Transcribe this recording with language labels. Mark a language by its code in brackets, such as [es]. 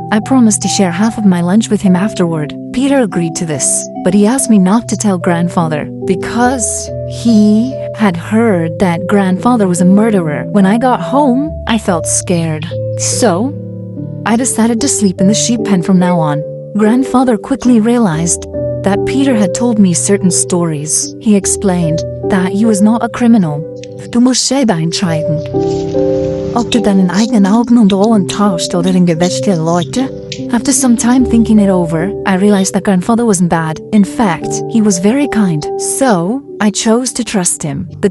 [en] I promised to share half of my lunch with him afterward. Peter agreed to this, but he asked me not to tell grandfather because he had heard that grandfather was a murderer. When I got home, I felt scared. So, I decided to sleep in the sheep pen from now on. Grandfather quickly realized that Peter had told me certain stories. He explained that he was not a criminal. [de] Du musst selber entscheiden, ob du deinen eigenen Augen und Ohren traust oder den Gewäsch der Leute. [en] After some time thinking it over, I realized that grandfather wasn't bad. In fact, he was very kind. So, I chose to trust him.